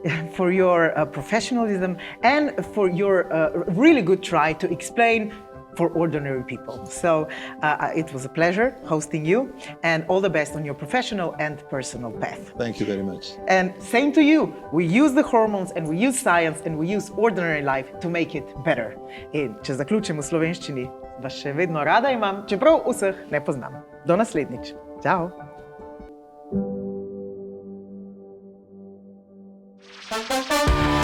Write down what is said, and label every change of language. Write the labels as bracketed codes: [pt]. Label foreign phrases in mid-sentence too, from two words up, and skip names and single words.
[en] For your professionalism and for your really good try to explain for ordinary people. So it was a pleasure hosting you, and all the best on your professional and personal path. Thank you very much. And same to you. We use the hormones and we use science and we use ordinary life to make it better. [sl] In če zaključim v slovenščini, vas še vedno rada imam, čeprav vseh ne poznam. Do naslednjič. Ciao.